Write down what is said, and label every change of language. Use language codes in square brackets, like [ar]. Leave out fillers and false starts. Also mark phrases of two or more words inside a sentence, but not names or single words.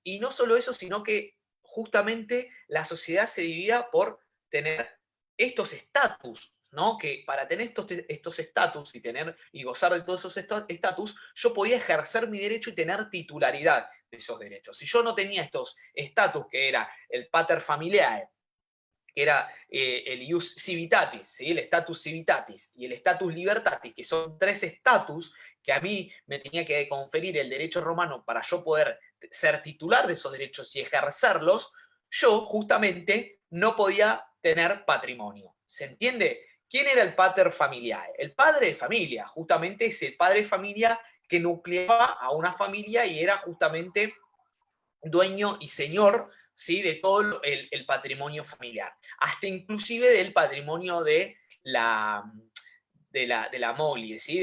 [es] Y no solo eso, sino que justamente la sociedad se dividía por tener estos estatus, ¿no? Que para tener estos estatus y y gozar de todos esos estatus, yo podía ejercer mi derecho y tener titularidad de esos derechos. Si yo no tenía estos estatus, que era el [la] pater familiae, [es] que era el [la] ius civitatis, [es] ¿sí? [la] El status civitatis [es] y el [la] status libertatis, [es] que son tres estatus que a mí me tenía que conferir el derecho romano para yo poder ser titular de esos derechos y ejercerlos, yo justamente no podía tener patrimonio. ¿Se entiende? ¿Quién era el [la] pater familiae? [es] El padre de familia, justamente es el padre de familia que nucleaba a una familia y era justamente dueño y señor, ¿sí? De todo el patrimonio familiar, hasta inclusive del patrimonio de la moglie, ¿sí?